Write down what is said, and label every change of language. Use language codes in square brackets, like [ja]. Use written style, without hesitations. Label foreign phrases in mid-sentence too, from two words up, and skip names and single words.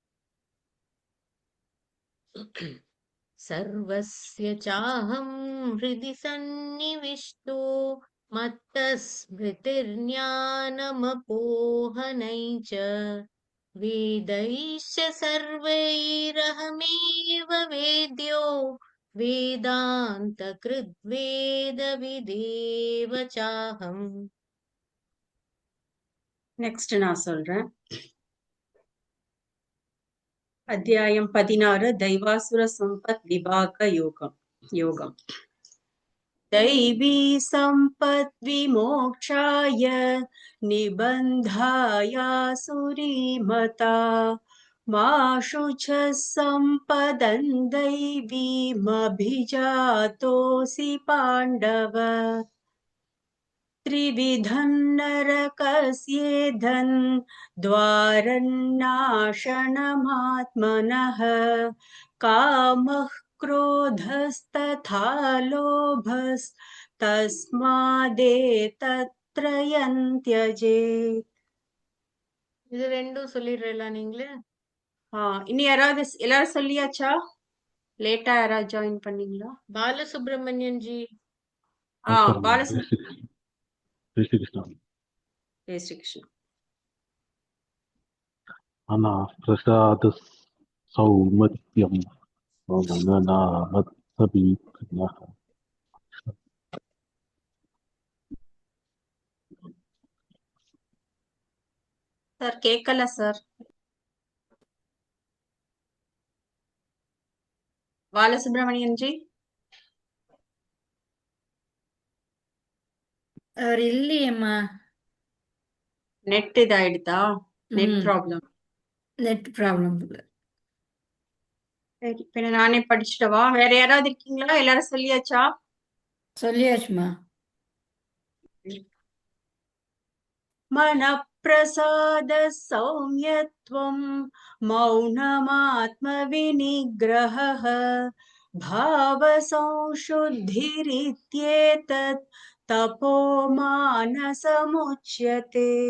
[sa] सर्वस्य चाहं हृदि सन्निविष्टो मत्तस्मृतिर्ज्ञानमपोहनै च वेदैश्च सर्वैरहमेव वेद्यो वेदान्तकृद्वेदविदेव चाहम्। [ta] நெக்ஸ்ட் நான் சொல்றேன். அத்தியாயம் 16 தைவாசுர சம்பத் விபாக யோகம். [sa] दैवी सम्पद् विमोक्षाय निबन्धायासुरीमता मा शुचः सम्पदं दैवीमभिजातोऽसि पाण्डव त्रिविधं नरकस्येधन् द्वारन्नाशनमात्मनः कामः क्रोधस्तथा लोभस्तस्मादेतत्त्रयं त्यजेत्. [ta] இது ரெண்டும் சொல்லிடுறீங்களா நீங்களே? இனி யாராவது எல்லாரும் சொல்லியாச்சா? லேட்டா யாராவது ஜாயின் பண்ணீங்களா? பாலசுப்ரமணியன் ஜி. பாலசுப்ரமணியன். [hi] जय श्री कृष्ण। जय श्री कृष्ण. [sa] अनाप्रसादः सौमत्यं ममनामत्समीक्षणः [ta] சார் கேட்கல சார். பாலசுப்ரமணியன் ஜி அவர் இல்லையேம்மா. நெட் இதாயிடுதா? [en] net problem. net problem. [ta] சரி, பின்ன நானே படிச்சுட்டவா? வேற யாராவது இருக்கீங்களா? எல்லாரும் சொல்லியாச்சா? சொல்லியாச்சுமா. [sa] मनप्रसाद सौम्यत्वं मौनमात्मविनिग्रहः भावसंशुद्धिरित्येतत् तपो मानसमुच्यते।